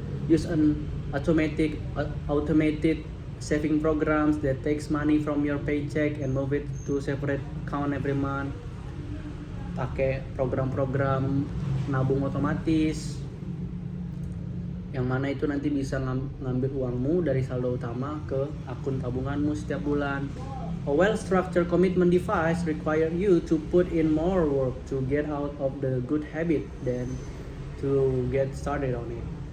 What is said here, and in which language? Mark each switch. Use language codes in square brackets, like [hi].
[en] Use an automated saving programs that takes money from your paycheck and move it to separate account every month. [id] Pakai program-program nabung otomatis yang mana itu nanti bisa ngambil uangmu dari saldo utama ke akun tabunganmu setiap bulan. [en] A well-structured commitment device require you to put in more work to get out of the good habit than to get started on it.